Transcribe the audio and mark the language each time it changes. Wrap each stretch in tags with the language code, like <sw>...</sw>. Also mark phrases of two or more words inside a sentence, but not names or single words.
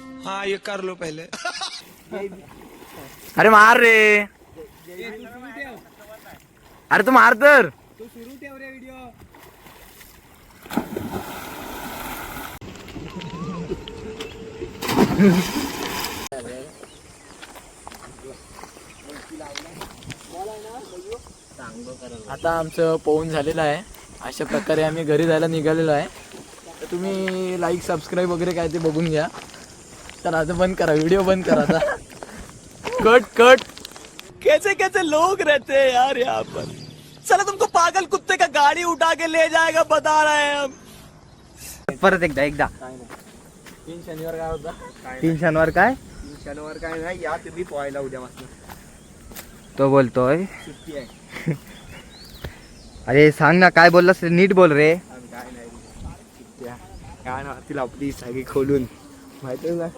<hi>हाँ ये कर लो पहले.</hi> <mr>अरे मार रे, अरे तू मार तर. आता आमचं पोहून झालेलं आहे. अशा प्रकारे आम्ही घरी जायला निघालेलो आहे. तर तुम्ही</mr> <en>like subscribe</en> <mr>वगैरे काय ते बघून घ्या. तर आता बंद करा, व्हिडिओ बंद करा आता.</mr> <en>cut cut.</en> <hi>कैसे कैसे लोग रहते हैं यार यहाँ पर. चला तुमको पागल कुत्ते का गाड़ी उठा के ले जाएगा बता रहे हैं हम.</hi> <mr>परत एकदा 3 शनिवार काय होता. 3 शनिवार काय शनिवार काय नाही, या तुम्ही पोहायला उद्यापासून तो बोलतोय. सुट्टी आहे. अरे सांग ना काय बोललास, नीट बोल रे. आम्ही काय नाही सुट्ट्या काय ना ती आपली सगळी खोलून माहिती ना</mr>